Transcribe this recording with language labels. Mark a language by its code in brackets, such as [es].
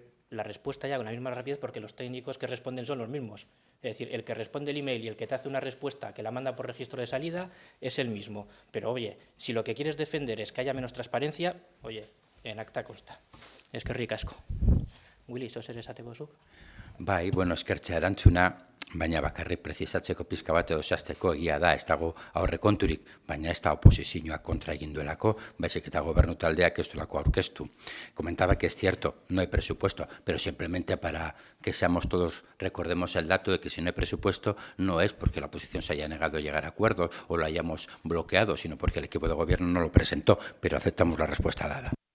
[es] La respuesta ya con la misma rapidez porque los técnicos que responden son los mismos. Es decir, el que responde el email y el que te hace una respuesta que la manda por registro de salida es el mismo. Pero, oye, si lo que quieres defender es que haya menos transparencia, oye, en acta consta. Es que ricasco. [eu] Willy, ¿sos eres esateko zuk? Bai, bueno, eskertzea erantzuna, baina bakarrik prezisatzeko pizka bat edo zehazteko egia da, ez dago aurrekonturik, baina ez da oposizioak kontra egin duelako, baizik eta gobernu taldeak ez duelako aurkeztu. [es] Comentaba que es cierto, no hay presupuesto, pero simplemente para que seamos todos, recordemos el dato de que si no hay presupuesto no es porque la oposición se haya negado a llegar a acuerdos o lo hayamos bloqueado, sino porque el equipo de gobierno no lo presentó, pero aceptamos la respuesta dada.